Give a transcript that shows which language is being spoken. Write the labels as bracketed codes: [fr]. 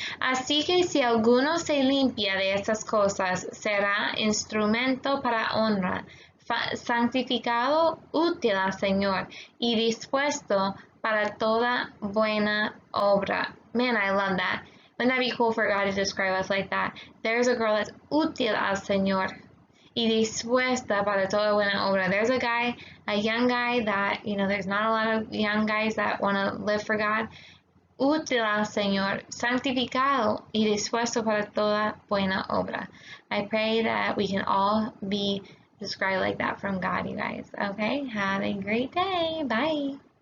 [es] Así que si alguno se limpia de estas cosas, será instrumento para honra, santificado, útil al Señor, y dispuesto para toda buena obra. [en] Man, I love that. Wouldn't that be cool for God to describe us like that? There's a girl that's [es] útil al Señor y dispuesta para toda buena obra. [en] There's a young guy that, you know, there's not a lot of young guys that want to live for God. [es] Útil al Señor, santificado y dispuesto para toda buena obra. [en] I pray that we can all be described like that from God, you guys. Okay? Have a great day. Bye.